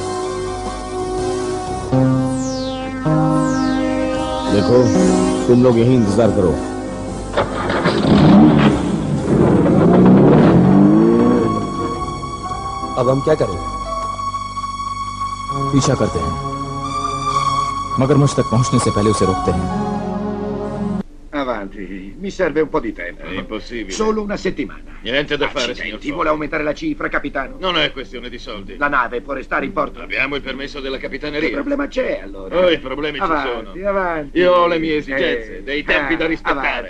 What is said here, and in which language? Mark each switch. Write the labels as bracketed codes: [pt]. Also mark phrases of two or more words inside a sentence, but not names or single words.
[hi] देखो, तुम लोग यही इंतजार करो। अब हम क्या करें? पीछा करते हैं, मगरमच्छ तक पहुंचने से पहले उसे रोकते हैं। [it] Avanti, mi serve un po' di tempo. È impossibile. Solo una settimana. Niente da fare, signor Accidenti, Fogg. vuole aumentare la cifra, capitano? Non è questione di soldi. La nave può restare in porto? Abbiamo il permesso della Che capitaneria. problema c'è allora? Oh, i problemi Avanti, ci sono. avanti. Io ho le mie esigenze, dei tempi da rispettare.